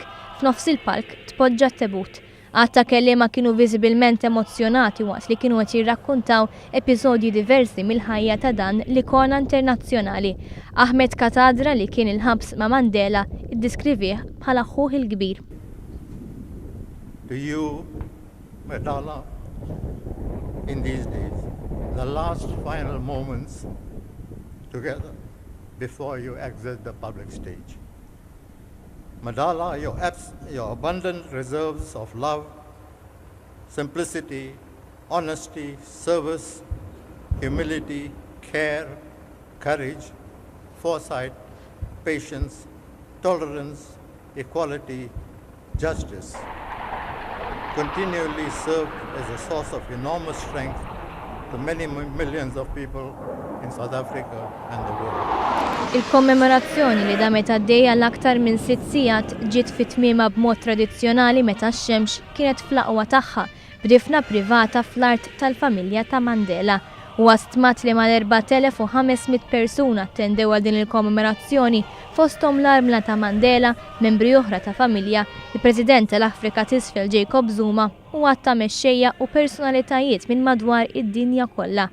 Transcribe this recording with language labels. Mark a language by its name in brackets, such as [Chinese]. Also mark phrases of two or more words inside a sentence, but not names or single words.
[Maltese] F'nofs il-palk tpoġġa t-tebut. Għatta kelliema kienu viżibilment emozjonati waqt li kienu qed jirrakkuntaw episodji diversi mill-ħajja ta' dan l-ikona internazzjonali. Ahmed Katadra li kien il-ħabs ma' Mandela iddiskrivih bħala aħħuh il-kbir. [English] To you, Mandela, in these days, the last final moments together before you exit the public stage. Mandela, your abundant reserves of love, simplicity, honesty, service, humility, care, courage, foresight, patience, tolerance, equality, justice, continually served as a source of enormous strength to many millions of people in South Africa and the world. [Maltese] Il-kommemorazzjoni li damet għaddej għall-aktar minn 6 siegħat ġiet fit-tmiema b'mod tradizzjonali meta x-xemx kienet fl-aqwa tagħha b'difna privata fl-art tal-familja ta' Mandela. Huwa stmat li mal-4,500 persuna attendew għal din il-kommemorazzjoni fosthom l-armla ta' Mandela, membri oħra ta' familja, il-President tal-Afrika Isfel Jacob Zuma u għatta mexxejja u personalitajiet minn madwar id-dinja kollha.